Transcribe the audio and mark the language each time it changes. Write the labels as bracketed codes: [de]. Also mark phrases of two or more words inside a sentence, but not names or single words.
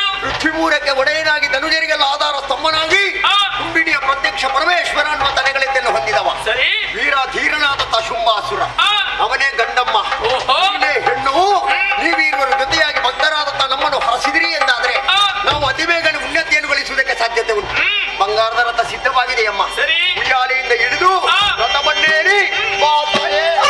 [kn] ಪೃಥ್ವಿಮೂರಕ್ಕೆ ಒಡೆಯನಾಗಿ ಧನುಜರಿಗೆಲ್ಲ ಆಧಾರ ಸ್ತಂಭನಾಗಿ ಕುಂಬಿನಿಯ ಪ್ರತ್ಯಕ್ಷ ಪರಮೇಶ್ವರ ಅನ್ನುವ ತಲೆಗಳಿದ್ದನ್ನು ಹೊಂದಿದವ. ಸರಿ. ವೀರಾಧೀರನಾದಂತಹ ಶುಂಭಾಸುರ ಅವನೇ ಗಂಡಮ್ಮ. ನೀನೇ ಹೆಣ್ಣು. ನೀವೀರುವರು ಜೊತೆಯಾಗಿ ಭಕ್ತರಾದಂತಹ ನಮ್ಮನ್ನು ಹರಸಿದಿರಿ ಎಂದಾದ್ರೆ ನಾವು ಅತಿ ಬೇಗನೆ ಉನ್ನತಿಯನ್ನು ಗಳಿಸುವುದಕ್ಕೆ ಸಾಧ್ಯತೆ ಉಂಟು. ಬಂಗಾರದ ರಥ ಸಿದ್ಧವಾಗಿದೆಯಮ್ಮ. ಸರಿ. ಉಯ್ಯಾಲೆಯಿಂದ ಹಿಡಿದು ರಥವನ್ನೇರಿ ಬಾ ತಾಯೇ.